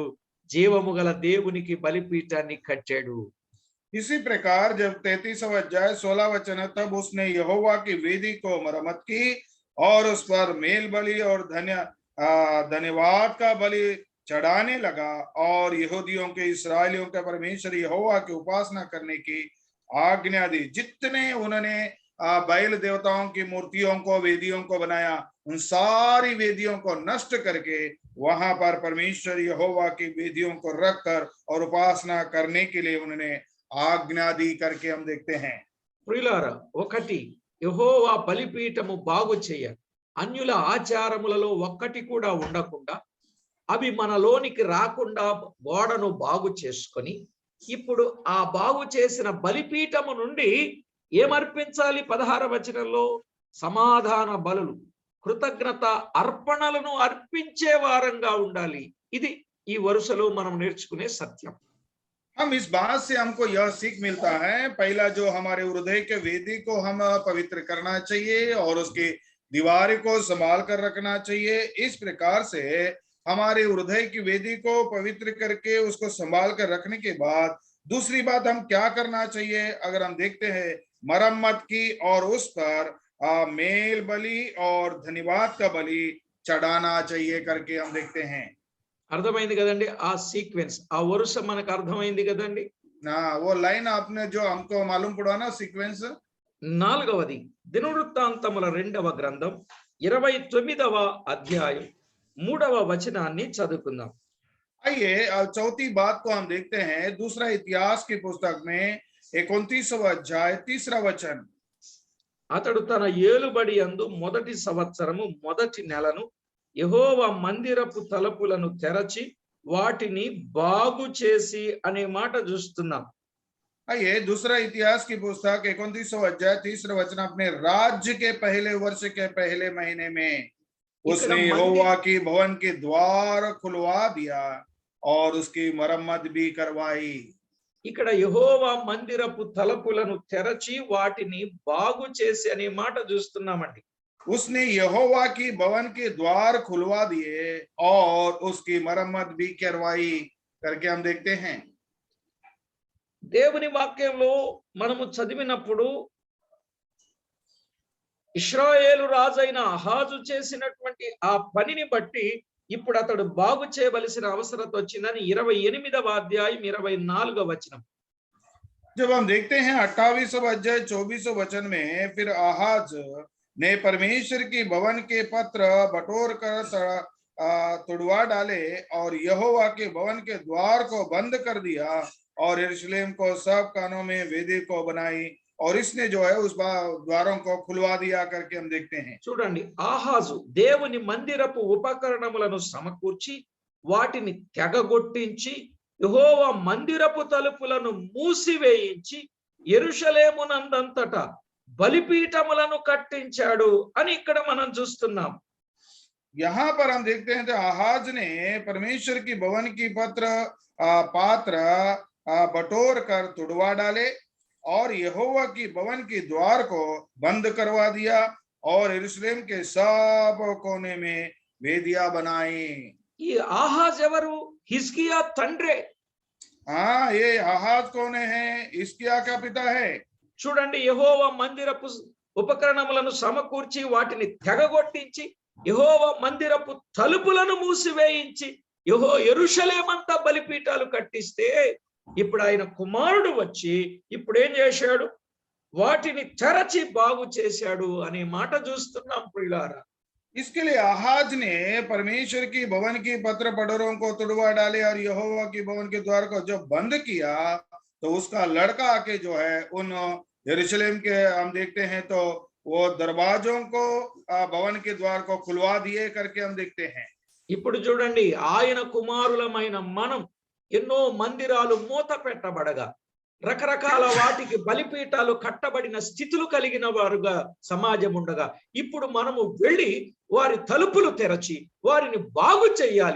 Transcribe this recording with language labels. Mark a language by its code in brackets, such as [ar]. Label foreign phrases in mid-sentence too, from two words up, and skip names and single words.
[te] జీవము గల దేవునికి బలిపీఠాన్ని కట్టాడు. [hi] इसी प्रकार जब 33वां अध्याय 16 वचन है, तब उसने यहोवा की वेदी को मरम्मत की और उस पर मेल बलि और धन्यवाद का बलि चढ़ाने लगा और यहूदियों के इस्राएलियों के परमेश्वर यहोवा की उपासना करने की आज्ञा दी. जितने उन्होंने बैल देवताओं की मूर्तियों को, वेदियों को बनाया, उन सारी वेदियों को नष्ट करके वहां पर परमेश्वर यहोवा की वेदियों को रखकर और उपासना करने के लिए उन्होंने आज्ञा दी करके हम देखते हैं. [te] ప్రియులారా, ఒకటి యెహోవా బలిపీఠము బాగు చేయ, అన్యుల ఆచారములలో ఒక్కటి కూడా ఉండకుండా అవి మనలోనికి రాకుండా గోడను బాగు చేసుకొని ఇప్పుడు ఆ బాగు చేసిన బలిపీఠము నుండి ఏమర్పించాలి? 16వ వచనంలో సమాధాన బలులు, కృతజ్ఞత అర్పణలను అర్పించే వారంగా ఉండాలి. ఇది ఈ వరుసలో మనం నేర్చుకునే సత్యం. [hi] हम इस बात से हमको यह सीख मिलता है, पहला जो हमारे हृदय के वेदी को हम पवित्र करना चाहिए और उसकी दीवार को संभाल कर रखना चाहिए. इस प्रकार से हमारे हृदय की वेदी को पवित्र करके उसको संभाल कर रखने के बाद दूसरी बात हम क्या करना चाहिए, अगर हम देखते हैं मरम्मत की और उस पर मेल बलि और धन्यवाद का बलि चढ़ाना चाहिए करके हम देखते हैं. [te] అర్థమైంది కదండి? ఆ సీక్వెన్స్, ఆ వరుస మనకు అర్థమైంది కదండి? [hi] वो लाइन आपने जो हमको मालूम पड़ा ना सीक्वेंस. [te] 4వది దినవృత్తాంతముల 2వ గ్రంథం 29వ అధ్యాయం 3వ వచనాన్ని చదువుకుందాం. [hi] आइए चौथी बात को हम देखते हैं. दूसरा इतिहास की पुस्तक में 29वां अध्याय 3रा वचन. [te] అతడు తన ఏలుబడి యందు మొదటి సంవత్సరము మొదటి నెలను యెహోవా మందిరపు తలుపులను తెరచి వాటిని బాగు చేసి అనే మాట చూస్తున్నాం. [hi] आइए दूसरा इतिहास की पुस्तक 29वां अध्याय 3रा वचन. अपने राज्य के पहले वर्ष के पहले महीने में उसने यहोवा की भवन के द्वार खुलवा दिया और उसकी मरम्मत भी करवाई. [te] ఇక్కడ యెహోవా మందిరపు తలుపులను తెరచి వాటిని బాగు చేసి అనే మాట చూస్తున్నామండి. [hi] उसने यहोवा की भवन के द्वार खुलवा दिए और उसकी मरम्मत भी करवाई करके हम देखते हैं. [te] దేవుని వాక్యంలో మనము చదివినప్పుడు ఇశ్రాయేలు రాజైన అహాజు చేసినటువంటి ఆ పనిని బట్టి ఇప్పుడు అతడు బాగు చేయవలసిన అవసరత వచ్చిందని 28వ అధ్యాయం 24వ వచనం. [hi] जब हम देखते हैं 28वां अध्याय 24वां वचन में, फिर आहाज ने परमेश्वर की भवन के पत्र बटोर कर तुड़वा डाले और यहोवा के भवन के द्वार को बंद कर दिया और यरूशलेम को सब कानों में वेदी को बनाई और इसने जो है उस द्वारों को खुलवा दिया करके हम देखते हैं। [te] చూడండి, ఆహాజు దేవుని మందిరపు ఉపకరణములను సమకూర్చి వాటిని తెగగొట్టించి యెహోవా మందిరపు తలుపులను మూసివేయించి యెరూషలేమునందంతటా బలిపీఠములను కట్టించాడు అని ఇక్కడ మనం చూస్తున్నాం. [hi] यहाँ पर हम देखते हैं तो आहाज ने परमेश्वर की भवन की पात्र बटोर कर तुड़वा डाले और यहोवा की भवन की द्वार को बंद करवा दिया और यरूशलेम के सब कोने में वेदियां बनाई। [te] ఈ ఆహాజ్ ఎవరు? హిజ్కియా తండ్రే. [hi] हाँ, ये आहाज कौन है? हिजकिय्याह का पिता है। [te] చూడండి, యెహోవా మందిరపు ఉపకరణములను సమకూర్చి వాటిని తెగగొట్టించి యెహోవా మందిరపు తలుపులను మూసివేయించి యెరూషలేమంతా బలిపీఠాలు కట్టిస్తే ఇప్పుడు ఆయన కుమారుడు వచ్చి ఇప్పుడు ఏం చేశాడు? వాటిని తెరచి బాగు చేశాడు అనే మాట చూస్తున్నాం ప్రియులారా. [hi] इसके लिए आहाज ने परमेश्वर की भवन की पत्र बटोरों को तुड़वा डाले और यहोवा की भवन के द्वार को जब बंद किया तो उसका लड़का आके जो है उन यरूशलेम के हम देखते हैं तो वो दरवाजों को भवन के द्वार को खुलवा दिए करके हम देखते हैं। [te] ఇప్పుడు చూడండి, ఆయన కుమారులమైన మనం ఎన్నో మందిరాలు మూత పెట్టబడగా రకరకాల వాటికి బలిపీఠాలు కట్టబడిన స్థితులు కలిగిన వారుగా సమాజం ఉండగా ఇప్పుడు మనము వెళ్ళి వారి తలుపులు తెరచి వారిని బాగు చేయాలి.